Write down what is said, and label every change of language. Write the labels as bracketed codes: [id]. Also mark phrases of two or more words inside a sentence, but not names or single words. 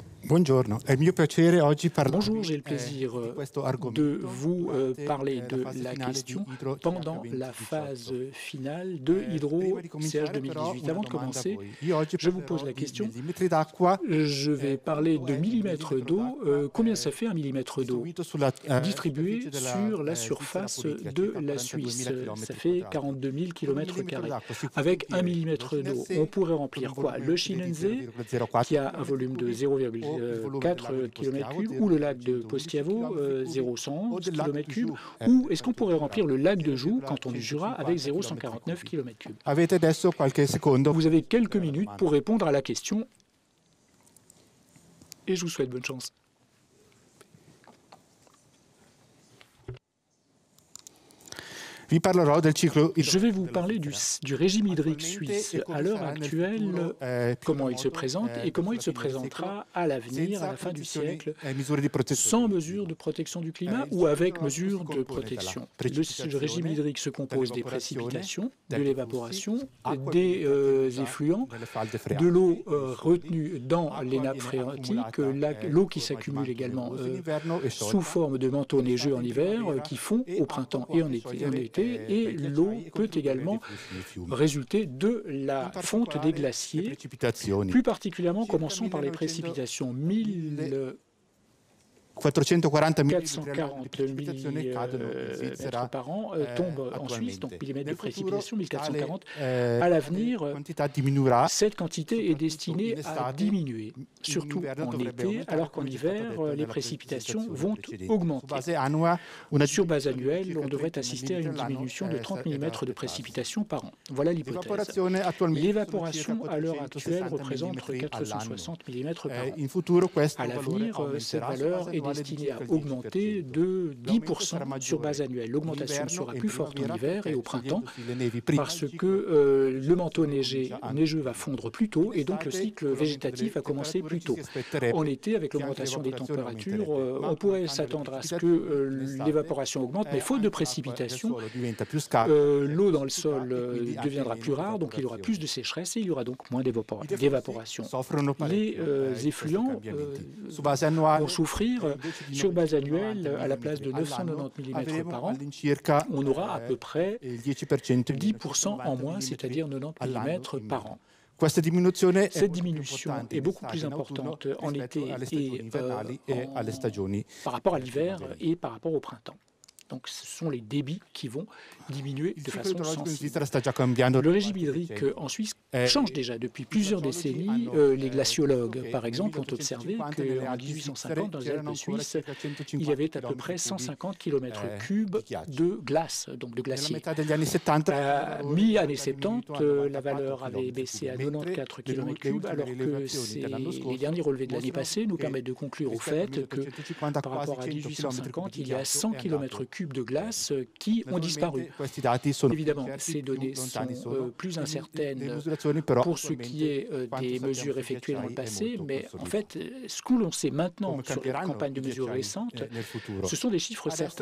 [it] Buongiorno, è il mio piacere oggi [fr] Bonjour, j'ai le [it] parlare [fr] plaisir [it] di questo [fr] de [it] argomento [fr] vous [it] durante [fr] parler de la [it] fase la finale di [fr] question [it] Hydro [fr] pendant CH la phase 2018. finale de Hydro [it] Prima di CH cominciare però 2018. una [fr] Avant de [it] domanda a [fr] commencer, [it] voi. Io oggi [fr] je vous pose [it] parlerò [fr] la [it] di [fr] question. [it] millimetri d'acqua. [fr] Je vais parler [it] Quanto [fr] de [it] è un [fr] millimètres [it] millimetro [fr] d'eau. [it] d'acqua [fr] Combien ça fait un millimètre d'eau [it] distribuito sulla [fr] distribué [it] superficie della [fr] sur la [it] Svizzera [fr] surface [it] politica, [fr] de [it] circa [fr] la [it] 42.000 [fr] Suisse? Ça [it] km [fr] fait [it] quadrati. [fr] 42 000 [it] Con un [fr] km². [it] millimetro d'acqua si può [fr] Avec un [it] riempire [fr] millimètre [it] lo [fr] d'eau, [it] Scinensee [fr] on pourrait [it] con [fr] remplir [it] un [fr] quoi? [it] volume [fr] Le [it] utile di [fr] Scinensee, [it] 0,04 [fr] qui a un volume de [it] km3, o il volume del lago [fr] 0,4 [it] di Postiavo, [fr] km3, ou le lac de [it] 0,111 [fr] Postiavo, [it] km3, o [fr] 0,111 [it] del lago di [fr] km3, [it] Joux, [fr] ou est-ce qu'on canton pourrait du remplir Jura, le lac de Joux, canton du [it] 0,150 [fr] Jura, avec [it] km3. [fr] 0,149 km3? [it] Avete adesso qualche secondo [fr] Vous avez quelques [it] per la [fr] minutes [it] domanda. [fr] pour répondre à la question et je vous souhaite bonne chance. [it] Vi parlerò del ciclo [fr] Je vais vous [it] della [fr] parler [it] Svizzera. [fr] du régime hydrique [it] Attualmente [fr] suisse. [it] e come [fr] À l'heure [it] sarà nel [fr] actuelle, [it] futuro, più [fr] comment il [it] remoto, [fr] se présente et comment il [it] verso [fr] se [it] la fine del [fr] présentera [it] secolo, [fr] à l'avenir, à [it] senza [fr] la fin du [it] condizioni [fr] siècle, [it] e misure di protezione [fr] sans [it] del [fr] mesures [it] clima. [fr] de protection du climat [it] Il [fr] ou avec [it] ciclo idrografico [fr] mesures [it] si [fr] de [it] compone [fr] protection. [it] dalla [fr] Le régime hydrique se compose des [it] dell'evaporazione, [fr] précipitations, de [it] degli [fr] l'évaporation, [it] flussi, acqua [fr] des [it] contenuta [fr] effluents, [it] nelle falde [fr] de [it] freatiche [fr] l'eau [it] e solidi, [fr] retenue dans [it] acqua [fr] les nappes [it] viene [fr] phréatiques, [it] accumulata [fr] l'eau qui [it] sotto [fr] s'accumule [it] manto [fr] également [it] nevoso in inverno e [fr] sous [it] sciolta, [fr] forme de manteaux neigeux en [it] in [fr] hiver [it] primavera, [fr] qui fond [it] e [fr] au [it] acqua [fr] printemps [it] può [fr] et [it] anche [fr] en [it] sciogliere [fr] été, et [it] dai [fr] l'eau [it] ghiacciai e [fr] peut [it] contribuire [fr] également [it] dei flussi nei fiumi. [fr] résulter de la [it] In [fr] fonte des [it] particolare le [fr] glaciers, [it] precipitazioni. [fr] plus particulièrement [it] Circa [fr] commençons par les [it] 1900 [fr] précipitations. [it] 440 mm [fr] 1440 [it] di precipitazione cadono in Svizzera [fr] par an tombent en Suisse, donc [it] attualmente. [fr] millimètres de [it] Nel futuro [fr] précipitation, 1440. [it] tale [fr] À l'avenir, [it] quantità diminuirà. [fr] cette quantité est destinée [it] in [fr] à [it] estate. [fr] diminuer, [it] In [fr] surtout [it] inverno [fr] en [it] dovrebbe [fr] été, [it] aumentare, [fr] alors qu'en [it] come ci è stato [fr] hiver, [it] detto [fr] les [it] nella [fr] précipitations [it] presentazione [fr] vont [it] precedente. Su [fr] augmenter. [it] base annua, una [fr] Sur base [it] diminuzione di [fr] annuelle, [it] circa [fr] on devrait [it] 30 [fr] assister à une [it] mm l'anno [fr] diminution de 30 [it] è da [fr] mm de [it] aspettarsi. [fr] précipitations par an. Voilà l'hypothèse. [it] L'evaporazione attualmente [fr] L'évaporation, [it] sono circa [fr] à l'heure [it] 460 [fr] actuelle, représente [it] mm all'anno. [fr] 460 mm par an. [it] In futuro questo [fr] À [it] valore [fr] l'avenir, cette [it] aumenterà su [fr] valeur [it] base [fr] est [it] annuale di [fr] destinée à [it] circa il [fr] augmenter [it] 10%. [fr] de [it] L'aumento sarà [fr] 10% sur base [it] maggiore [fr] annuelle. [it] in [fr] L'augmentation [it] inverno [fr] sera [it] e in [fr] plus forte en [it] primavera [fr] hiver et au [it] perché [fr] printemps [it] sciogliendosi le nevi prima, [fr] parce [it] il ciclo [fr] que le manteau [it] comincia anche [fr] neigeux va [it] prima. [fr] fondre plus tôt et donc le [it] In [fr] cycle [it] estate, con l'aumento [fr] végétatif va [it] delle [fr] commencer plus [it] temperature, [fr] tôt. [it] ci si aspetterebbe [fr] En été, avec [it] che anche [fr] l'augmentation des [it] l'evaporazione [fr] températures, [it] aumenterebbe, [fr] on [it] ma [fr] pourrait [it] mancando le [fr] s'attendre à ce que [it] precipitazioni in estate, [fr] l'évaporation augmente, mais faute de [it] anche l'acqua del [fr] précipitations, [it] suolo diventa più scarsa, [fr] l'eau dans le [it] siccità, [fr] sol [it] e quindi anche [fr] deviendra [it] meno [fr] plus rare, donc il y aura [it] evaporazione. [fr] plus de sécheresse et il y aura donc moins [it] I deflussi [fr] d'évaporation. [it] soffrono [fr] Les [it] parecchio di questi [fr] effluents [it] cambiamenti. Su base annuale, [fr] vont souffrir [it] invece di [fr] sur base [it] 990 [fr] annuelle à la place de [it] all'anno, [fr] 990 mm [it] avremo [fr] par an. [it] all'incirca [fr] On aura à peu près [it] il 10% in meno, [fr] 10% en moins, c'est-à-dire 90 [it] all'anno [fr] mm [it] in [fr] par [it] meno. [fr] an. [it] Questa diminuzione è [fr] Cette [it] molto più [fr] diminution [it] importante [fr] est [it] in [fr] beaucoup [it] estate [fr] plus [it] e in autunno [fr] importante en [it] rispetto [fr] été [it] alle stagioni [fr] et [it] invernali e alle stagioni [fr] par rapport à l'hiver [it] primaverili. [fr] et par rapport au printemps. Donc ce sont les débits qui vont diminuer [it] Il [fr] de [it] ciclo [fr] façon [it] idrologico in [fr] sensible. [it] Svizzera sta già cambiando [fr] Le [it] da [fr] régime [it] qualche [fr] hydrique [it] decennio. [fr] en Suisse [it] Eh, [fr] change déjà depuis plusieurs [it] glaciologi [fr] décennies. [it] hanno [fr] Les glaciologues, [it] detto che [fr] par [it] nel [fr] exemple, ont observé [it] 1850 nelle [fr] qu'en [it] Alpi [fr] 1850, dans les [it] c'erano [fr] Alpes [it] ancora [fr] suisses, [it] circa [fr] il y [it] 150 [fr] avait à peu [it] km [fr] près [it] cubi [fr] 150 km3 [it] di ghiaccio. [fr] de glace, donc de [it] Nella [fr] glacier. [it] metà degli anni 70 [fr] À mi-années 70, la valeur avait baissé à 94 km3, alors que les derniers relevés de l'année passée nous permettent de conclure au fait que par rapport à 1850, il y a 100 km3 de glace qui ont disparu. Évidemment, ces données sont plus incertaines pour ce qui est des mesures effectuées dans le passé, mais en fait, ce que l'on sait maintenant sur les campagnes de mesures récentes, ce sont des chiffres certains.